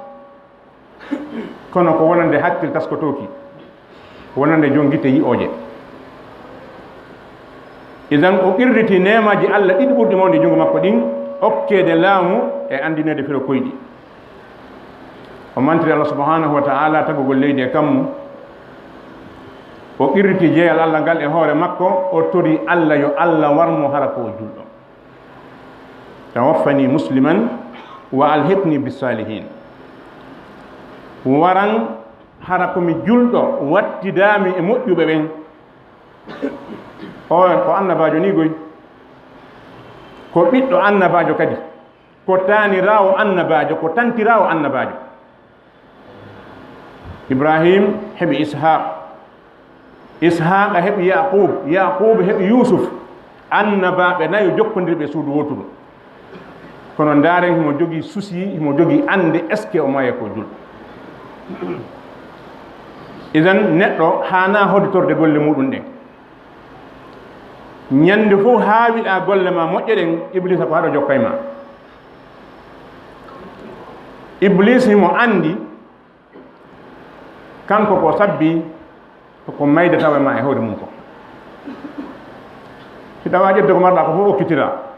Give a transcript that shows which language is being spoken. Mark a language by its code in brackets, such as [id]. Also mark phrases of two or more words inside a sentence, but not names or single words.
[ff] kono ko wonande hakkil taskotoki wonande jongite yi'oje idan o irriti nemaji Allah ɗiɗi ɓurɗi mawde jungo makko ɗin okkede laamu e andinede fero koyɗi o mantiri Allah [ar] سبحانه وتعالى [ff] tagugol leydi e kammu o irriti jeeyal Allah ngal e hoore makko o tori Allah yo Allah warmo hara ko julɗo [ar] توفني مسلما وألحقني بالصالحين [ff] waran hara komi julɗo wattidami e moƴƴuɓe ɓen o ko annabajo ni goy ko ɓiɗɗo annabajo kadi ko tanirawo annabajo ko tantirawo annabajo Ibrahim heɓi Ishaqa heɓi Yaqub heɓi Yusuf annabaɓe nayo jokkodirɓe suudu wotuɗo kono ndaren himo jogii souci himo jogii ande [fr] est ce que [ff] o maye ko julɗo idan neɗɗo hana hodditorde golle muɗum ɗen ñande fof haawiɗa golle ma moƴƴe ɗen iblisa ko haɗo jokkay ma iblis himo andi kanko ko sabbi ko mayde tawa ma e hoore mum ko si tawa ƴedde ko marɗa ko fof okkitira